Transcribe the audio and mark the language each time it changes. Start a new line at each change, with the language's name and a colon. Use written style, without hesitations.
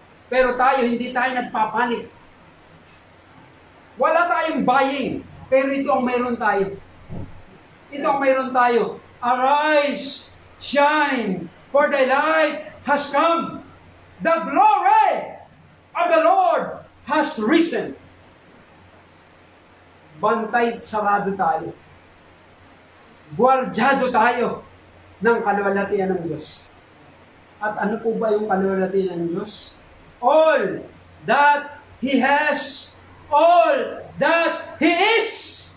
Filipino: Pero tayo, hindi tayo nagpapanik. Wala tayong buying. Pero ito ang mayroon tayo. Ito ang mayroon tayo.
English: Arise, shine, for thy light has come. The glory of the Lord has risen.
Filipino: Bantay sarado tayo. Guardyado tayo ng kaluwalhatian ng Diyos. At ano po ba yung kaluwalhatian ng Diyos?
English: All that He has, all that He is.